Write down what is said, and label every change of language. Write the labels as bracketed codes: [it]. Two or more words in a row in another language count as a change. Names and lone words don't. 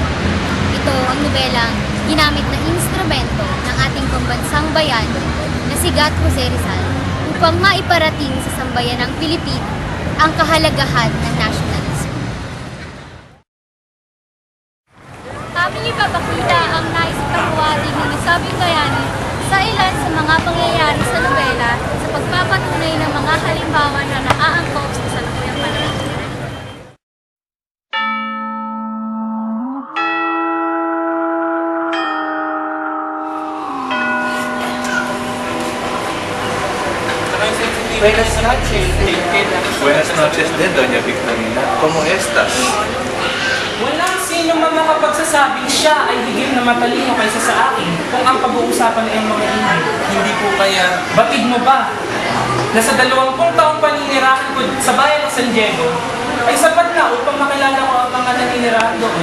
[tl] Ito ang nobelang ginamit na instrumento ng ating pambansang bayan na si Gat Jose Rizal upang maiparating sa sambayanang Pilipino ang kahalagahan ng nationalism. Aming ipapakita ang nais pakuwating ng nasabing bayani sa ilan sa mga pangyayari sa nobela sa pagpapatunay ng mga halimbawa na naaangkop sa salukuyang panahon. [es] Buenas noches. Buenas noches din, Doña Victorina. ¿Cómo estás? [tl] Walang sino man makapagsasabing siya ay higit na matalino kaysa sa akin kung ang pag-uusapan ay mga ingay. Hindi po kaya... Batid mo ba? Nasa 20 taong paninirahan ko sa bayan ng San Diego ay sapat na upang makilala ko ang mga naninirahan doon.